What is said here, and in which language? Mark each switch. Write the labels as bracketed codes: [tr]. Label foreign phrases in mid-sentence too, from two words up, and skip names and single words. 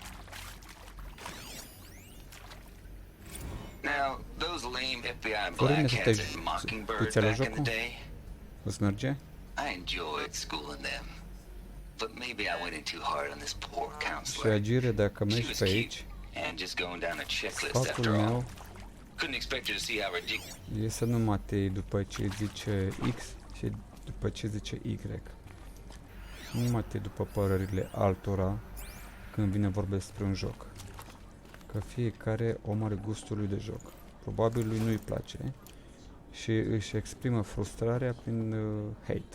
[en] Now, those lame FBI [ro] Florin, [en] blackheads at Mockingbird back in the day, [ro] Îți merge? [en] I enjoyed schooling them. But maybe I went in too hard on this poor [ro] Și [en] counselor. [ro] Agire, dacă [en] She [ro] mergi [en] was [ro] pe [en] cute [ro] aici, [en] and just going down a checklist [ro] sfatul [en] after all. [ro] meu [en] Couldn't expect you to see how ridiculous. [ro] e să nu mă atei după ce zice X și după ce zice Y. Nu mă atei după părerile altora când vine vorba despre un joc. Că fiecare om are gustul lui de joc. Probabil lui nu-i place și își exprimă frustrarea prin hate.